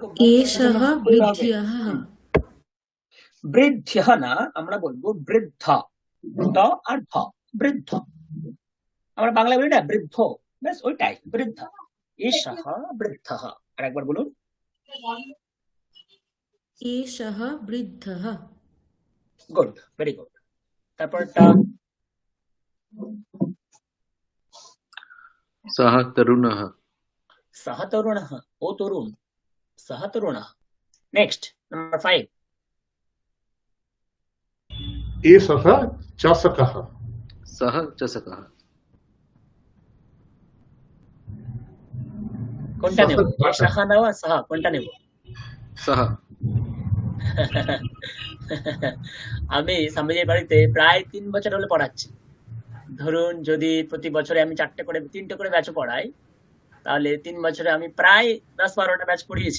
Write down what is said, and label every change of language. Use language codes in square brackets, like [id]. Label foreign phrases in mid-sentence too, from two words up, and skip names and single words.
[sa] एषः वृद्ध्यः [bn] বৃদ্ধ না, আমরা বলবো বৃদ্ধ, দ আর ধ, বৃদ্ধ। আমরা বাংলা বলি না বৃদ্ধ, ব্যাস ওইটাই বৃদ্ধ। [sa] এষः বৃদ্ধः। [bn] আর একবার বলুন। [sa] एषः वृद्धः [en] Good, very good. তারপরটা [sa] सः तरुणः সহ তরুণः, ও তরুণ, সহ তরুণः। [en] Next, number 5. [sa] एषः चषकः सः चषकः [bn] কোনটা [sa] सः [bn] নেব? এ [sa] घटः [bn] সাহা নেওয়া সাহা, কোনটা নেব? [sa] सः [bn] আমি স্বামীজির বাড়িতে প্রায় 3 বছর হলে পড়াচ্ছি। ধরুন যদি প্রতি বছরে আমি 3টে করে ব্যাচ পড়াই, তাহলে 3 বছরে আমি প্রায় 10-12টা ব্যাচ পড়িয়েছি।